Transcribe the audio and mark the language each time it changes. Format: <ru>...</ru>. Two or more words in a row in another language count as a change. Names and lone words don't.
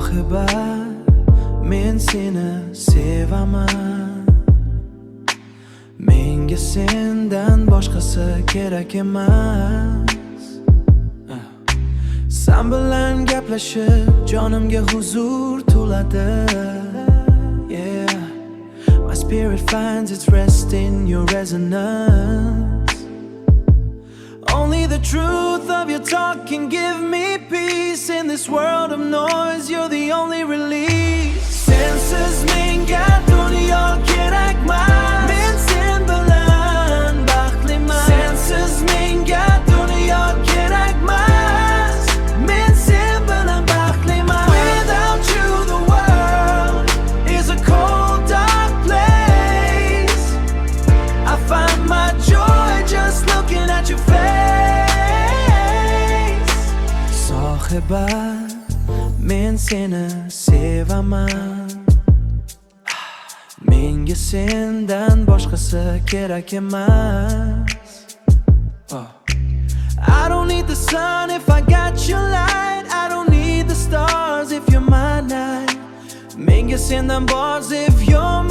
<uz>Sohiba, men seni sevaman. Menga sendan boshqasi kerak emas. Sen bilan gaplashib jonimga huzur to'ladi.</uz> <en>Yeah, my spirit finds its rest in your resonance. Only the truth of your talk can give me peace. In this world of noise, you're the only release.</en> <uz>Sensiz menga dunyo kerakmas. Men sen bilan baxtliman. Sensiz menga dunyo kerakmas. Men sen bilan baxtliman.</uz> <en>Without you the world is a cold dark place. I find my joy just looking at your face.</en> <uz>Sohiba, men seni sevaman. Menga sendan boshqasi kerak emas.</uz> <en>I don't need the sun if I got your light. I don't need the stars if you're my night.</en> <uz>Menga sendan bor</uz> <en>if you're</en>